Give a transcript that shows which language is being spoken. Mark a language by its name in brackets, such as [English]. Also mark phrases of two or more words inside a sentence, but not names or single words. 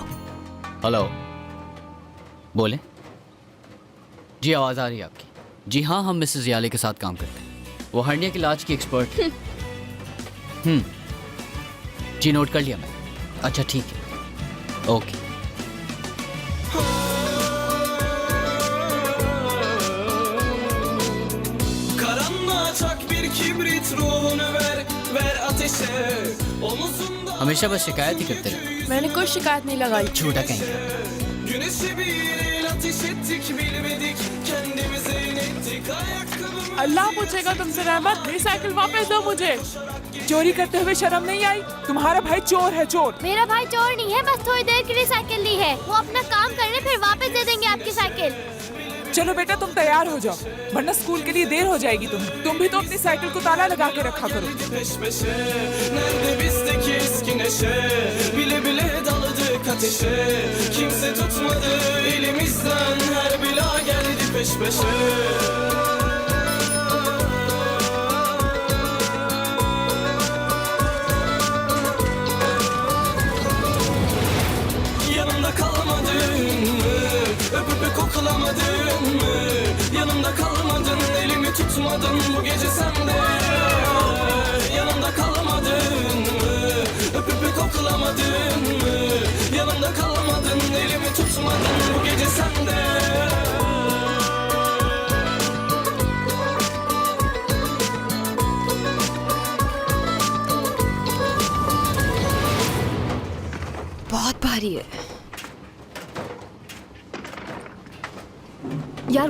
[Hindi] हेलो, बोले जी, आवाज आ रही है आपकी? जी हाँ, हम मिसेस याले के साथ काम करते हैं। वो हर्निया के इलाज की एक्सपर्ट है। जी, नोट कर लिया मैं। अच्छा ठीक है, ओके। [Turkish] Karanlığa çak bir kibrit ruh [Hindi] हमेशा बस शिकायत ही करते रहे। मैंने कोई शिकायत नहीं लगाई। झूठा कहीं। अल्लाह पूछेगा तुमसे रहमत, मेरी साइकिल वापस दो मुझे। चोरी करते हुए शर्म नहीं आई? तुम्हारा भाई चोर है, चोर। मेरा भाई चोर नहीं है, बस थोड़ी देर के लिए साइकिल ली है। वो अपना काम कर ले, फिर वापस दे देंगे आपकी साइकिल। चलो बेटा तुम तैयार हो जाओ, वरना स्कूल के लिए देर हो जाएगी तुम्हें। तुम भी तो अपनी साइकिल को ताला लगा के रखा करो। [Turkish] Nerede bizdeki eski neşe, bile bile daladık ateşe. Kimse tutmadı elimizden, her bela geldi peş peşe. Yanımda kalmadın mı? Öpüp koklamadın mı? Yanımda kalmadın, elimi tutmadın bu gece sende. Yanımda kalmadın mı? Öpüp koklamadın mı? Yanımda kalmadın, elimi tutmadın bu gece sende. [Hindi] बहुत भारी है यार।